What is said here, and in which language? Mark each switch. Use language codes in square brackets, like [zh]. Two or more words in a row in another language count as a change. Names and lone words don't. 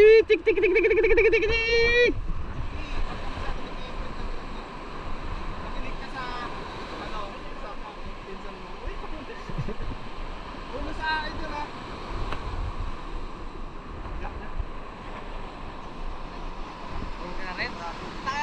[tl] tik tik tik tik tik tik tik tik tik. Nakinig ka sa, sa pinsan mo. Uy, ulo sa akin yun ha. Huwag ka na rin. Taka.